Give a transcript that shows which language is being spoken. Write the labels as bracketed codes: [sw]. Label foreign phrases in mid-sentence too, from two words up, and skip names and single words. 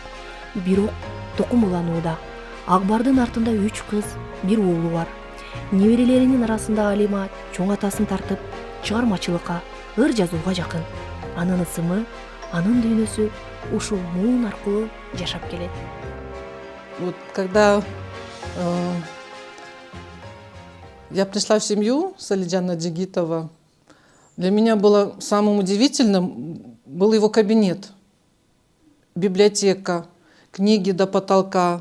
[ky] Бирок токум уланууда. Акбардын артында 3 кыз, 1 уулу бар. Неберелеринин арасында Алима чоң атасын тартып, чыгармачылыкка, ыр жазууга жакын. Анын ысымы, анын дүйнөсү ушул муун аркылуу жашап келет. [ru] Вот когда я пришла в семью Салиджана Джигитова, для меня было самым удивительным был его кабинет, библиотека, книги до потолка.